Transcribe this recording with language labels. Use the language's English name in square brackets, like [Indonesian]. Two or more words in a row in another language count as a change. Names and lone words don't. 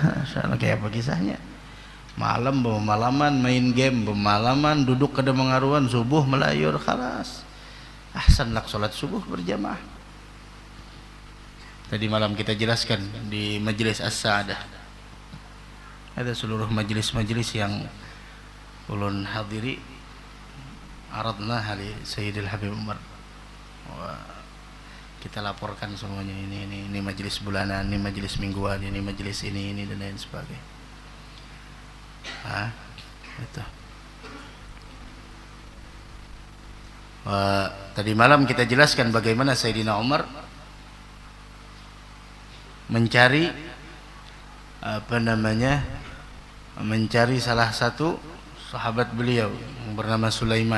[Banjar] Masyaallah, kayak apa kisahnya? Malam bermalaman main game, bermalaman duduk kada mengaruan, subuh melayur, khalas. [Arabic] أحسن لك [Indonesian] salat subuh berjamaah. Tadi malam kita jelaskan di majelis As-Sa'adah. Ada seluruh majelis-majelis yang ulun hadiri, [Arabic] عرضنا حالي سيدي الحبيب عمر. [Indonesian] Kita laporkan semuanya, ini majelis bulanan, ini majelis mingguan, ini majelis ini dan lain sebagainya. Itu. Tadi malam kita jelaskan bagaimana Sayyidina Umar mencari mencari salah satu sahabat beliau yang bernama Sulaiman.